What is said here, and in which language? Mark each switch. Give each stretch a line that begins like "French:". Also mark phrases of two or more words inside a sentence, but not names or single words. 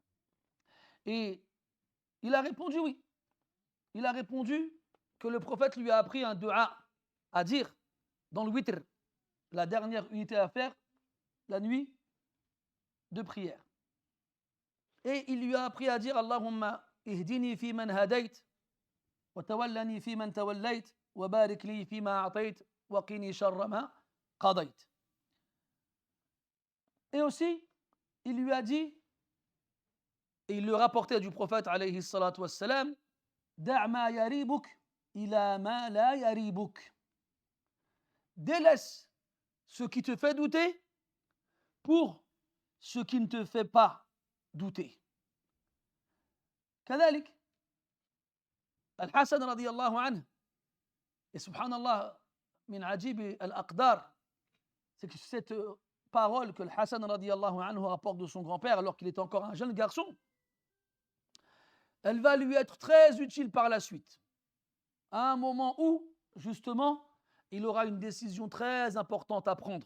French: Et il a répondu oui. Il a répondu que le prophète lui a appris un dua à dire dans le witr, la dernière unité à faire, la nuit, de prière. Et il lui a appris à dire
Arabic: اللهم اهدني في من هديت، وتولني في من توليت، وبارك لي في ما أعطيت، وقني شر ما قضيت.
French: Et aussi, il lui a dit, et il le rapportait du prophète
Arabic: عليه الصلاة والسلام, دع ما يريبك إلى ما لا يريبك.
French: Délaisse ce qui te fait douter pour ce qui ne te fait pas douter.
Arabic: كذلك الحسن رضي الله عنه, et سبحان الله، من عجيب الأقدار,
French: c'est que cette parole que le Hassan
Arabic: رضي الله عنه
French: rapporte de son grand-père alors qu'il est encore un jeune garçon, elle va lui être très utile par la suite, à un moment où, justement, il aura une décision très importante à prendre.